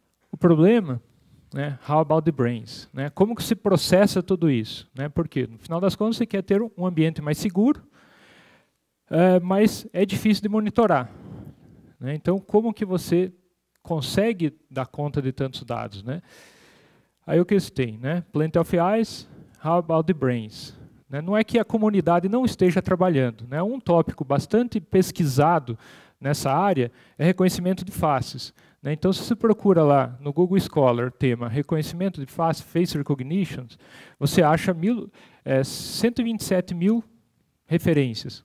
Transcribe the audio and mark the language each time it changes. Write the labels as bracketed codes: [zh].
[pt] O problema, né, [en] how about the brains? [pt] Né? Como que se processa tudo isso? Né? Porque, no final das contas, você quer ter um ambiente mais seguro, mas é difícil de monitorar. Né? Então, como que você consegue dar conta de tantos dados? Né? Aí o que você tem? Né? [en] Plenty of eyes, how about the brains? [pt] Não é que a comunidade não esteja trabalhando. Né? Um tópico bastante pesquisado nessa área é reconhecimento de faces. Né? Então, se você procura lá no Google Scholar tema reconhecimento de face, face recognition, você acha 127 mil referências.